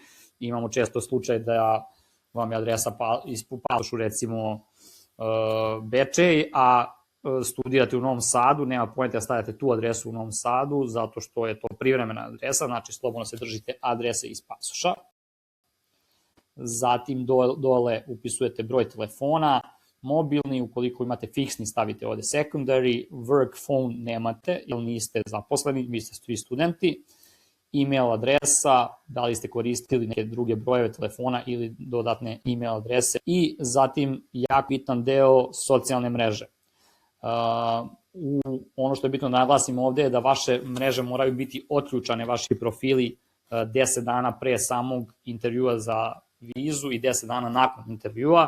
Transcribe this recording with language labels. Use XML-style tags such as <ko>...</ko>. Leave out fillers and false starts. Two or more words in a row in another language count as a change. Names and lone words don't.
<sr>Imamo često slučaj da vam je adresa u pasošu recimo Bečej, a studirate u Novom Sadu, nema pojenta da stavljate tu adresu u Novom Sadu, zato što je to privremena adresa, znači slobodno se držite adrese iz pasoša. Zatim dole upisujete broj telefona, mobilni, ukoliko imate fiksni stavite ovde</sr> <en>secondary, work phone</en> <sr>nemate, jer niste zaposleni, vi ste svi studenti, email adresa, da li ste koristili neke druge brojeve telefona ili dodatne email adrese, i zatim jako bitan deo socijalne mreže. Ono što je bitno da naglasim ovde je da vaše mreže moraju biti otključane, vaši profili 10 dana pre samog intervjua za vizu i 10 dana nakon intervjua.</sr>